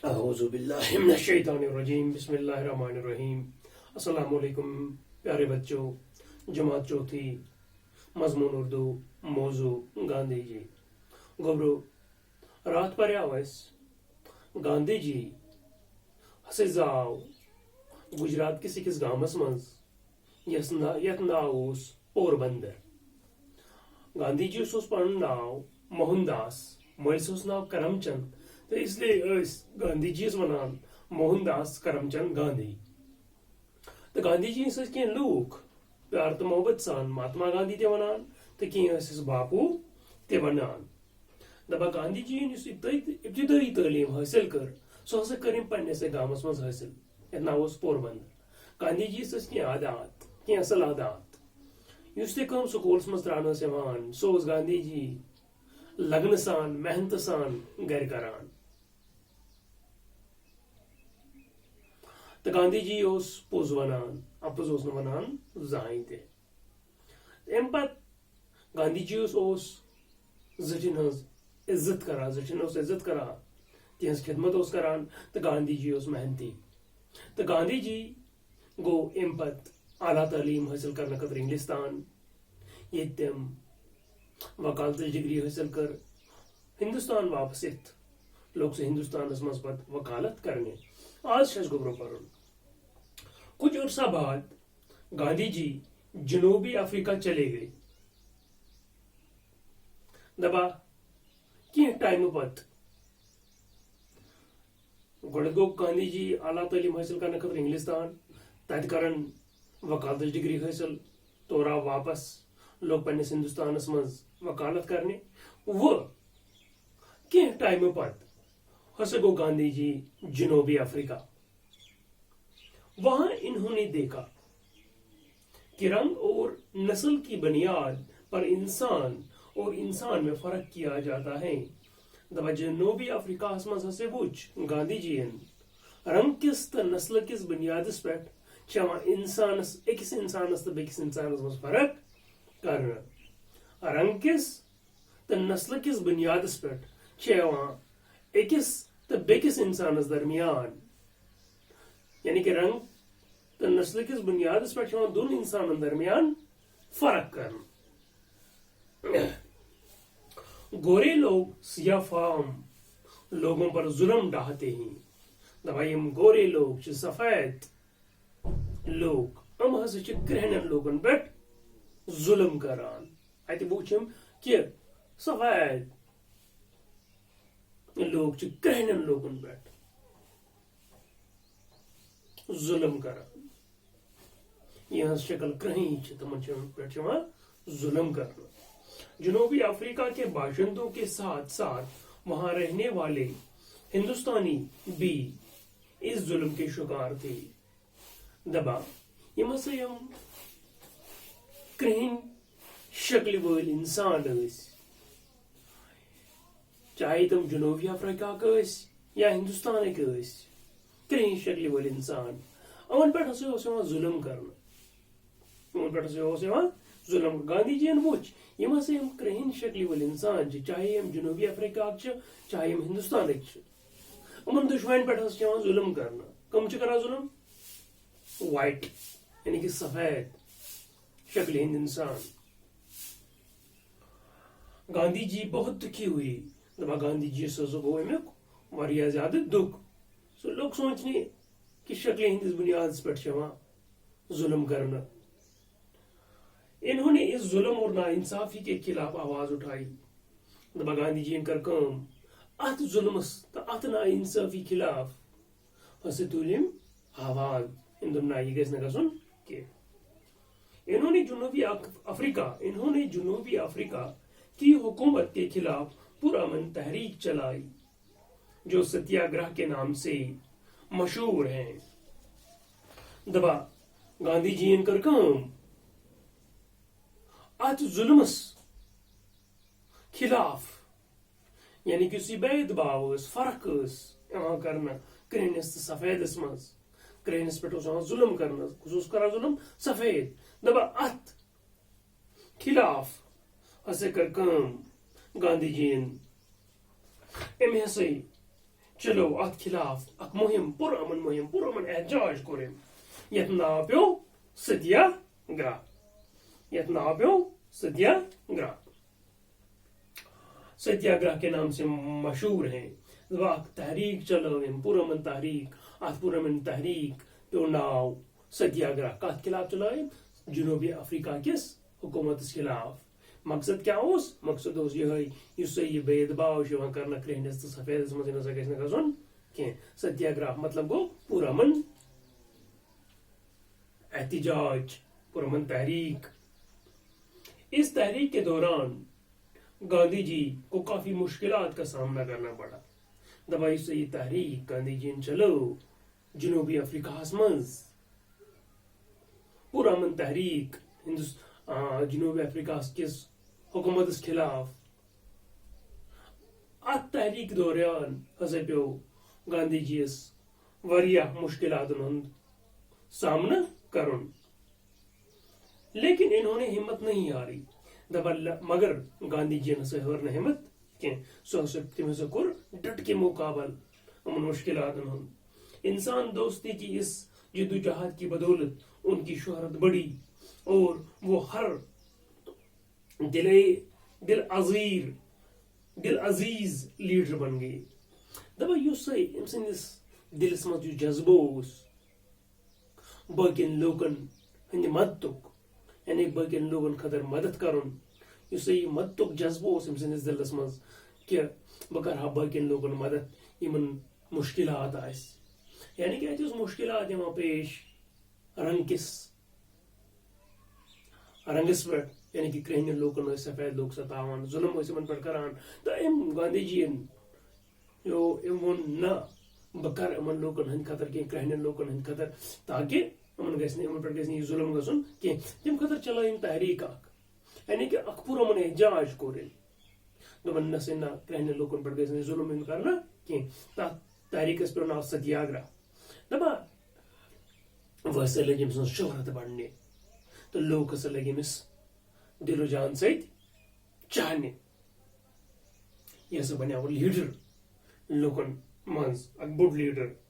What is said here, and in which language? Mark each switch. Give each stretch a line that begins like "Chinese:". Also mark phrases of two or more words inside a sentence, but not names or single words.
Arabic: اعوذ باللہ من الشیطان الرجیم بسم اللہ الرحمن الرحیم۔
Urdu: السلام علیکم پیارے بچوں، جماعت چوتھی، مضمون اردو، موضوع گاندھی جی۔
Kashmiri: گوبرو رات پریاو اس گاندھی جی ہسا زاو گجرات کس أکس گامس مز یتھ ناو اوس پوربندر۔ گاندھی جی اوس پنن ناو موہن داس، مٲلِس اوس ناو کرم چند، تو
Urdu: اس لیے
Kashmiri: گاندھی جی ونان موہن داس کرم چند گاندھی۔ تو گاندھی جی کی لوگ پیار تو محبت سان مہاتما گاندھی تہ ونان تو کس باپو تہ ونان۔ دپا گاندھی جی اس ابتدائی تعلیم حاصل کر سو ہسا کر پنس گامس مز حاصل یتھ ناو پوربندر۔ گاندھی جی کی عادات کی اصل عادات اس تہ سکولس مز تران سو گاندھی جی لگن سان محنت سان گر کران۔ تو گاندھی جی پوز ونان، اپز اوس نہ ونان زہاں تہ۔ ام پتہ گاندھی جی زٹھن ہز عزت کران، زٹھن عزت کران، تہذ خدمت کران، تو گاندھی جی محنتی۔ تو گاندھی جی گو ام پتہ اعلیٰ تعلیم حاصل کرنے خاطر انگلستان، یہ تم وکالت ڈگری حاصل کر ہندوستان واپس یتھ لوگ سے ہندوستانس مز پتہ وکالت کرنے۔ آج گوبرو پرن
Urdu: کچھ عرصہ بعد گاندھی جی جنوبی افریقہ چلے گئے۔
Kashmiri: دپا کی ٹائم پتہ گۄڈٕ گو گاندھی جی اعلیٰ تعلیم حاصل کرنے خاطر انگلستان، تت کرن وکالت ڈگری حاصل، تور آو واپس لوگ پنس ہندوستانس مز وکالت کرنے۔ وہ کی ٹائم پتہ ہسا گو گاندھی جی جنوبی افریقہ۔
Urdu: وہاں انہوں نے دیکھا کہ رنگ اور نسل کی بنیاد پر انسان اور انسان میں فرق کیا جاتا ہے۔
Kashmiri: دپا جنوبی افریقہ مز ہسا وچ گاندھی جی رنگ کس تو نسل کس بنیادس پہ انسانس أکس انسانس تو بیکس انسانس مز فرق کرنا۔ رنگ کس تو نسل کس بنیادس پہ أکس تو بیکس انسانس درمیان، یعنی کہ رنگ تو نسل کس بنیادس پہ دون انسانن درمیان فرق کرنا۔
Urdu: گورے لوگ سیاہ فام لوگوں پر ظلم ڈھاتے ہیں۔
Kashmiri: دپا یم گورے لوگ سفید لوگ ام ہسا کرہنین لوگن پہ ظلم کران۔ اتہ وچھم کہ سفید لوگ کرہنین لوگن پہ ظلم کران، یہ شکل کرہیں تمن پہ ظلم کرنا۔
Urdu: جنوبی افریقہ کے باشندوں کے ساتھ ساتھ وہاں رہنے والے ہندوستانی بھی اس ظلم کے شکار تھے۔
Kashmiri: دبا یم ہسا یم کرہن شکل ول انسان اس، چاہے تم جنوبی افریقہ کا یا ہندوستان کے کرہن شکل ول انسان، ان پہ ظلم کرنا، ان پہ ظلم۔ گاندھی جی وچ یم ہسا یم کرہن شکل ول انسان چاہے یم جنوبی افریقہ چاہے یم ہندوستان ان دشوین پہ ظلم کرنا۔ کم کران ظلم؟ وائٹ یعنی کہ سفید شکل ہند انسان۔
Urdu: گاندھی جی بہت دکھی ہوئی۔
Kashmiri: دپا گاندھی جی گو امیک واریاہ زیادہ دکھ۔ سو لوگ سوچنے کہ شکل ہندس بنیاد پہ ظلم کرنا۔
Urdu: انہوں نے اس ظلم اور ناانصافی کے خلاف آواز اٹھائی۔
Kashmiri: دپا گاندھی جی کر کام ات ظلمس تو ات ناانصافی خلاف ہسا تلم آواز، نا یہ گھس نہ گھن کی۔
Urdu: انہوں نے جنوبی افریقہ کی حکومت کے خلاف پرامن تحریک چلائی جو ستیہ گرہ کے نام سے مشہور ہیں۔
Kashmiri: دبا گاندھی جی کر کام ات ظلمس خلاف، یعنی کہ اسی بید باو فرق کرنا کرہنس تو سفیدس مز۔ کرہنس پہ ظلم کرنا، کس کران ظلم؟ سفید۔ دپا ات خلاف ہسا کر کام گاندھی جی ام ہسا چلو ات خلاف اک مہم پر امن احتجاج کور یت ناو پیو ستیا گرہ
Urdu: ستیا گرہ کے نام سے مشہور ہیں.
Kashmiri: تحریک چلو پر امن تحریک. ات پر امن تحریک پیو ناو ستیا گرہ. کت خلاف چلائم؟ جنوبی افریقہ کس حکومت خلاف. مقصد کیا اس؟ مقصد اس یہ بید باؤ کرنا کرہنس تو سفیدس مز نسا گھس گھن کی. ستیا گرہ مطلب گو پر امن احتجاج، پر امن تحریک.
Urdu: اس تحریک کے دوران گاندھی جی کو کافی مشکلات کا سامنا کرنا پڑا.
Kashmiri: دبائی سے یہ تحریک گاندھی جی چلو جنوبی افریقہ مز پر امن تحریک جنوبی افریقہ کس حکومت خلاف. ات تحریک دوران ہسا پیو گاندھی جیس واریاہ مشکلات ہند سامنا کرن،
Urdu: لیکن انہوں نے ہمت نہیں ہاری.
Kashmiri: مگر گاندھی جی ہسا ہر نہ ہمت کی. تم ہسا کور ڈٹ کے مقابل ان مشکلات ہند.
Urdu: انسان دوستی کی اس جدوجہد کی بدولت ان کی شہرت بڑھی اور وہ ہر دل عزیز لیڈر بن گئی.
Kashmiri: اس سندس دلس مز جذبہ باقین لوکن ہند مدتک، یعنی باقین لوگن خاطر مدد کرن. یہ مدتک جذبہ ام سندس دلس مز کہ بہ کرہا باقین لوگن مدد یمن مشکلات آس. یعنی کہ اتھ مشکلات یوان پیش رنگس پہ، یعنی کہ کرہنین لوکن سفید لوگ ستاوان، ظلم ان پہ کران. تو گاندھی جی وون نہ بہ کر ان لوکن ہند خاطر کی کرہنین لوکن ہند خاطر، تاکہ ان پہ گھن یہ ظلم گھن کی. تم خاطر چلائم تحریک اخ، یعنی کہ اخ پر امن احتجاج کور. دپن نسا نہ کرہنین لوکن پہ گھن ظلم کرنا کی. تر تحریکس پہ ناو ستیا گرہ. دپا وہ ہسا لگ سن شہرت بڑھنے تو لوگ ہسا لگ امس دل و جان ست چاہنے. یہ ہسا بنیو لیڈر لوکن مز، اک بوڑ لیڈر.